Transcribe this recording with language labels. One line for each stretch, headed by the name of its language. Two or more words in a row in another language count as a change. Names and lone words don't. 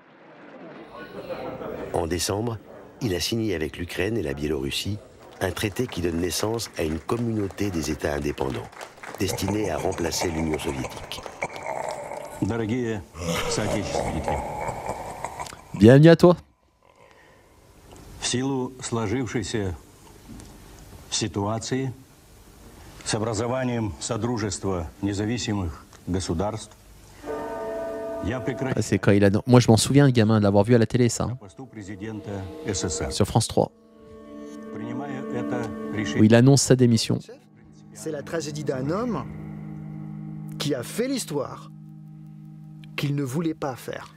French: En décembre, il a signé avec l'Ukraine et la Biélorussie un traité qui donne naissance à une communauté des États indépendants, destinée à remplacer l'Union soviétique. Bienvenue à toi.
Russian: В силу сложившейся ситуации с образованием Содружества независимых государств
French: c'est quand il a... Moi je m'en souviens, le gamin, de l'avoir vu à la télé, ça. Sur France 3. Où il annonce sa démission. C'est la tragédie d'un homme qui a fait l'histoire qu'il ne voulait pas faire.